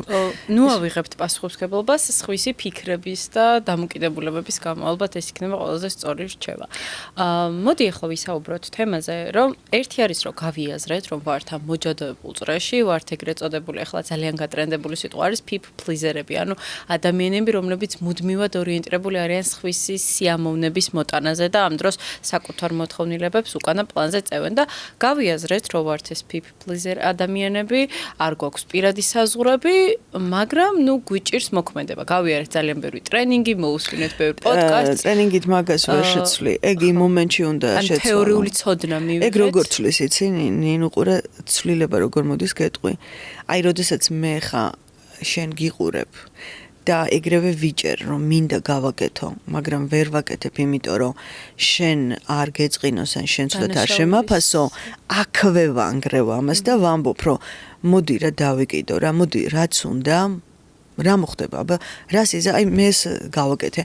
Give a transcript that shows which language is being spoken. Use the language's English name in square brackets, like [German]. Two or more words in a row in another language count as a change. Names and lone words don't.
[Georgian] ნუ ავიღებთ პასუხისმგებლობას სხვისი ფიქრების და დამოკიდებულებების გამო, ალბათ ეს იქნება ყველაზე სწორი რჩევა. მოდი ახლა ვისაუბროთ თემაზე, რომ ერთი არის რომ გავიაზრეთ, რომ ვართ ამ მოჯადოებულ წრეში, ვართ ეგრეთ წოდებული, ახლა ძალიან გატრენდებული სიტყვა არის [English] people pleaser- [Georgian] ები, ანუ ადამიანები, რომლებიც მუდმივად ორიენტირებული არიან სხვისი სიამოვნების მოტანაზე და ამ დროს საკუთარ მოთხოვნილებებს უკანა პლანზე წევენ და გავიაზრეთ, რომ ვართ ეს [English] people pleaser [Georgian] ადამიანები, არ გვაქვს პირადი საზღვრები, მაგრამ ნუ გვიჭირს მოქმედება. გავიარეთ ძალიან ბევრი ტრენინგი, მოусვინეთ ბევრი პოდკასტი. ტრენინგით მაგას ვერ შეცვლი. ეგ იმ მომენტში უნდა შეცვალო. თეორიული ცოდნა მივიღეთ. ეგ როგორ ცვლის იცი? ნინუ ყურა ცვლილება როგორ მოდის გეტყვი. აი, როდესაც მე ხა შენ გიყურებ და ეგრევე ვიჭერ, რომ მინდა გავაკეთო, მაგრამ ვერ ვაკეთებ, იმიტომ რომ შენ არ გეწყინოს ან შენ ცუდად არ შემაფასო, აქვე ვანგრევ ამას და ვამბობ, რომ მოდი რა დავიკიდო, რა მოდი რაც უნდა, რა მოხდება, აბა რას იზა, აი მე ეს გავაკეთე.